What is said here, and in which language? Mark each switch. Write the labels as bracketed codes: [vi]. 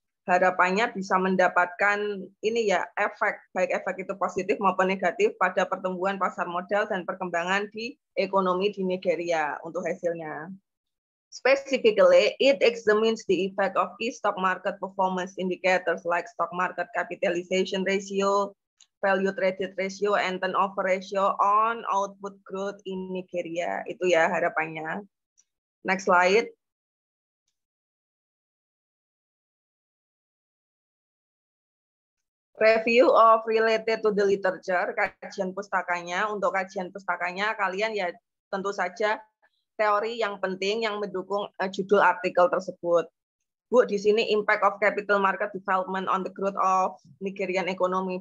[id] Harapannya bisa mendapatkan ini ya efek, baik efek itu positif maupun negatif pada pertumbuhan pasar modal dan perkembangan di ekonomi di Nigeria untuk hasilnya. [en] Specifically, it examines the effect of key stock market performance indicators like stock market capitalization ratio, value traded ratio, and turnover ratio on output growth in Nigeria. [id] Itu ya harapannya. [en] Next slide. Review of related to the literature, [id] kajian pustakanya. Untuk kajian pustakanya, kalian ya tentu saja teori yang penting yang mendukung judul artikel tersebut. Bu, di sini [en] impact of capital market development on the growth of Nigerian economy.